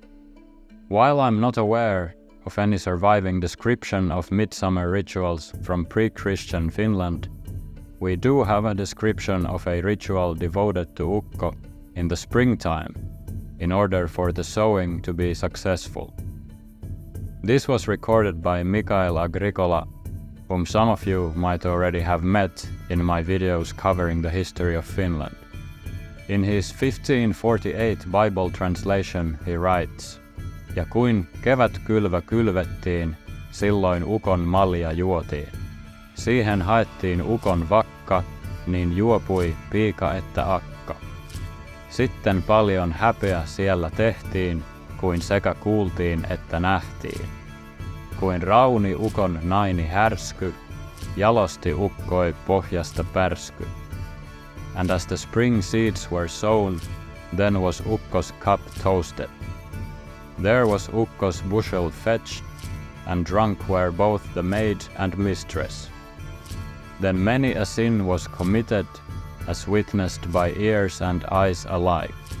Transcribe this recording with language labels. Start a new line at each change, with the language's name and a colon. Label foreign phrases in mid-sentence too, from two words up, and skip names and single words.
English: While I'm not aware of any surviving description of midsummer rituals from pre-Christian Finland, we do have a description of a ritual devoted to Ukko in the springtime, in order for the sowing to be successful. This was recorded by Mikael Agricola, whom some of you might already have met in my videos covering the history of Finland. In his 1548 Bible translation he writes,
Finnish: "Ja kuin kevätkylvö kylvettiin, silloin Ukon malja juotiin. Siihen haettiin Ukon vakka, niin juopui piika että akka. Sitten paljon häpeä siellä tehtiin, kuin sekä kuultiin että nähtiin. Kuin rauni Ukon naini härsky, jalosti ukkoi pohjasta pärsky.
English: And as the spring seeds were sown, then was Ukko's cup toasted. There was Ukko's bushel fetched, and drunk were both the maid and mistress. Then many a sin was committed, as witnessed by ears and eyes alike."